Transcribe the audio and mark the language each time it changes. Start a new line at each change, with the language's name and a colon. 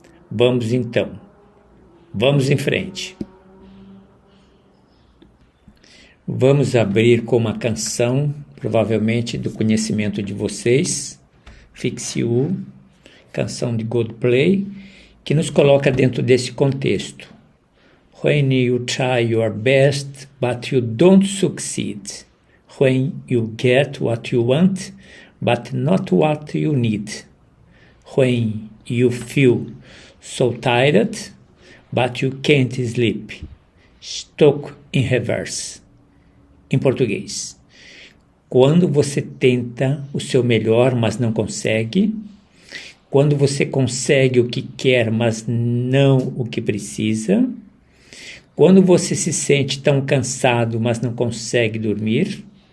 Portuguese: Vamos então, vamos em frente. Vamos abrir com uma canção, provavelmente do conhecimento de vocês, Fix You, canção de Coldplay, que nos coloca dentro desse contexto.
English: When you try your best, but you don't succeed. When you get what you want, but not what you need. When you feel so tired, but you can't sleep. Stuck in reverse.
Portuguese: Em português. Quando você tenta o seu melhor, mas não consegue. Quando você consegue o que quer, mas não o que precisa. Quando você se sente tão cansado, mas não consegue dormir.